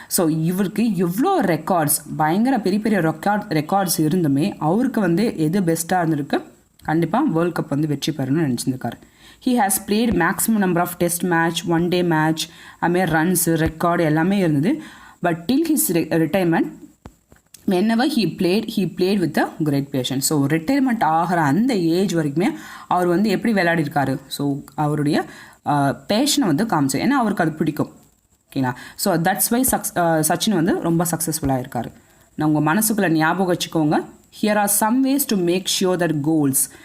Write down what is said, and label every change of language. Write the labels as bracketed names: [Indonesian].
[Tamil] So இவருக்கு எவ்வளோ records, பயங்கர பெரிய பெரிய ரெக்கார்ட்ஸ் இருந்துமே அவருக்கு வந்து எது பெஸ்ட்டாக இருந்திருக்கு, கண்டிப்பாக வேர்ல்ட் கப் வந்து வெற்றி பெறணும்னு நினச்சிருக்காரு. [English] he has played maximum number of test match, one day match, [Tamil] அதுமாதிரி ரன்ஸு, ரெக்கார்டு எல்லாமே இருந்தது. [English] But till his retirement whenever he played with a great passion. [Tamil] So retirement ஆகிற அந்த ஏஜ் வரைக்குமே அவர் வந்து எப்படி விளையாடிருக்காரு, ஸோ அவருடைய பேஷனை வந்து காமிச்சு, ஏன்னா அவருக்கு அது பிடிக்கும். ஓகேங்களா? [English] so that's why Sachin [Tamil] வந்து ரொம்ப சக்ஸஸ்ஃபுல்லாக இருக்கார். நான் உங்கள் மனசுக்குள்ளே ஞாபகம் வச்சுக்கோங்க, [English] Here are some ways to make sure that goals.